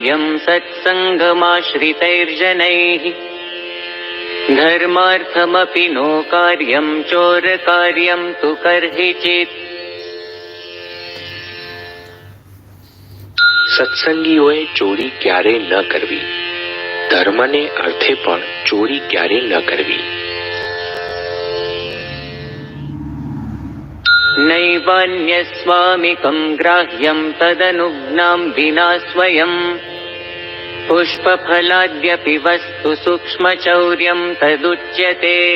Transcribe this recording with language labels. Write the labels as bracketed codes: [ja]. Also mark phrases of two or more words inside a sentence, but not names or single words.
[sa] यं सत्सङ्गमाश्रितैर्जनैः धर्मार्थमपि नो कार्यं चोरकार्यं तु कर्हिचित्। [gu] સત્સંગીઓએ ચોરી ક્યારે ન કરવી, ધર્મને અર્થે પણ ચોરી ક્યારે ન કરવી. [sa] नैवान्यस्वामिकं ग्राह्यं तदनुज्ञां विना स्वयं पुष्पफलाद्यपि वस्तु सूक्ष्मचौर्यं तदुच्यते.